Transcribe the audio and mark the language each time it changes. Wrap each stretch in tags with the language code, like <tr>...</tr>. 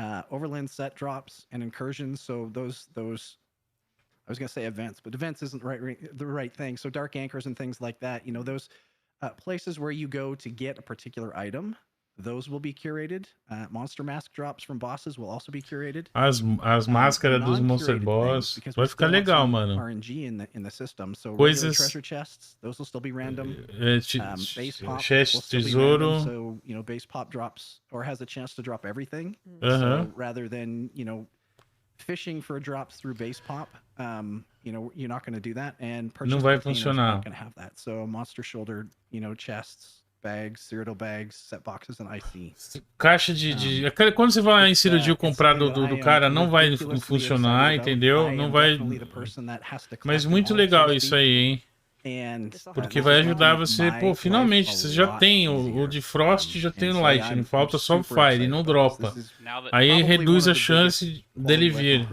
<en>Overland set drops and incursions. So those I was gonna say events, but events isn't the right thing. So dark anchors and things like that. You know, those places where you go to get a particular item. Those will be curated. Monster mask drops from bosses will also be curated.</en> <pt>As máscaras dos Monster Boss vai ficar legal, mano.</pt> <en>RNG in the system. So</en> <pt>coisas.</pt> <en>Treasure chests, those will still be random. Base pop</en> <pt>chest tesouro.</pt> <en>So you know, base pop drops or has a chance to drop everything. So rather than, you know, fishing for drops through base pop, you know, you're not going to do that. And</en> <pt>não vai funcionar.</pt> <en>Not going to have that. So monster shoulder, you know, chests. Bags, Cyrodiil bags, set boxes and IC.</en> <pt>Caixa de quando você vai em Cyrodiil comprar do cara, não vai funcionar, entendeu? Não vai. Mas muito legal isso aí, hein? Porque vai ajudar você, pô, finalmente, você já tem o de Frost, já tem o Light, não falta só o Fire, e não dropa. Aí reduz a chance dele vir.</pt>